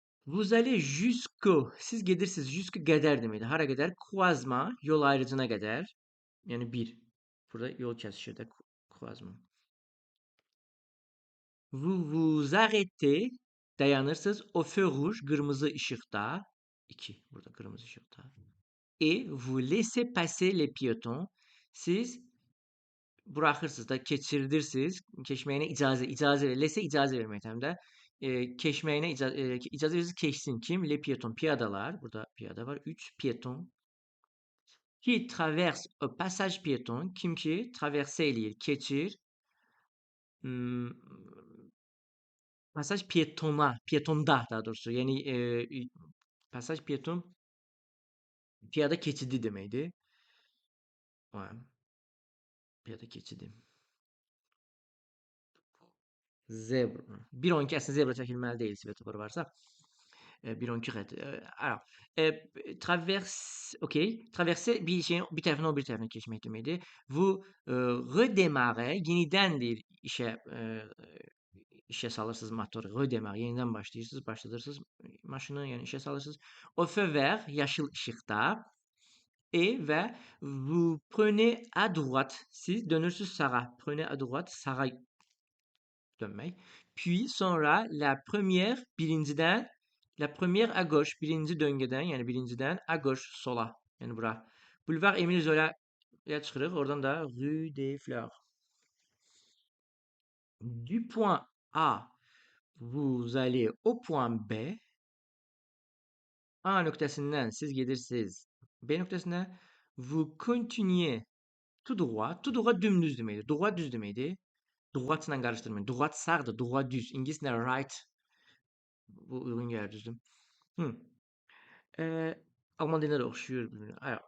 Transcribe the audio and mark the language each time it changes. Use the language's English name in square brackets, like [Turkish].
[French] Vous allez jusqu'au, [Azerbaijani] siz gedirsiniz, jusqu'au qədər deməkdir. Hara qədər? Croisement, yol ayrıcına qədər. Yəni 1. Burada yol kəsişir də croisement. [French] Vous vous arrêtez, [Azerbaijani] dayanırsınız. [French] Au feu rouge, [Azerbaijani] qırmızı işıqda. 2. Burada qırmızı işıqda. [French] Et vous laissez passer les piétons. [Azerbaijani] Siz buraxırsınız da, keçirdirsiniz. Keçməyinə icazə verir. Laissez icazə vermək həm də. Keçməyinə icazə verirsiniz, keçsin. Kim? Les piétons, piyadalar. Burada piyada var. 3 piéton. [French] Qui traverse au passage piéton. [Azerbaijani] Kim ki traverse eləyir, keçir. Passage piétona, piétonda daha doğrusu. Yəni passage piéton piyada keçidi deməkdir. Piyada keçidi. Zebra. 1.12 əslində zebra çəkilməli deyil, svetofor varsa. 1.12 xətt. Alors, traverse, okey. Traverse bir şeyin bir tərəfindən o bir tərəfinə keçmək deməkdir. Vous redémarrez, yenidəndir işə salırsınız motoru. Redémarre, yenidən başlayırsınız, başladırsınız maşını, yəni işə salırsınız. [French] Au feu vert, [Azerbaijani] yaşıl işıqda. [French] Et və vous prenez à droite. [Azerbaijani] Siz dönürsünüz sağa. [French] Prenez à droite, [Azerbaijani] sağa dönmək. Puis sonra [French] la première [Azerbaijani] birincidən La première à gauche, birinci döngədən, yəni birincidən à gauche sola. Yəni bura. Boulevard Émile Zola'ya çıxırıq. Oradan da Rue des Fleurs. [French] Du point A, vous allez au point B. [Azerbaijani] A nöqtəsindən siz gedirsiniz B nöqtəsinə. [French] Vous continuez tout droit. [Azerbaijani] Tout droit dümdüz deməkdir. Droit düz deməkdir. Droitla qarışdırmayın. Droit sağdır, droit düz. İngiliscə right bu uyğun gəlir düzdür. Alman dilinə də oxşuyur bir-birinə.